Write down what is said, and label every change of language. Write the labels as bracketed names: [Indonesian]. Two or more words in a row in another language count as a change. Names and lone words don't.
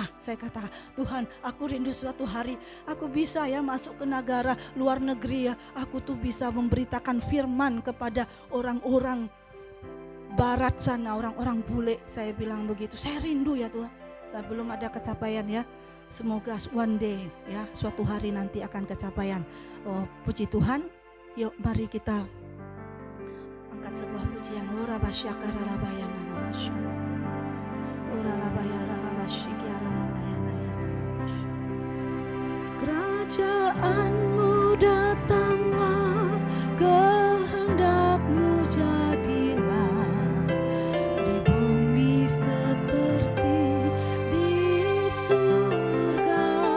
[Indonesian] Saya katakan, Tuhan, aku rindu suatu hari aku bisa ya masuk ke negara luar negeri ya. Aku tuh bisa memberitakan firman kepada orang-orang barat sana, orang-orang bule. Saya bilang begitu. Saya rindu ya Tuhan. Dan belum ada kecapaian ya. Semoga [English] one day [Indonesian] ya, suatu hari nanti akan kecapaian. Oh, puji Tuhan. Yuk mari kita angkat sebuah pujian. Ora basyakara labayana nasyana. Ora labayara labasyikiara labayana ya. Kerajaanmu datanglah, kehendakmu jadilah di bumi seperti di surga.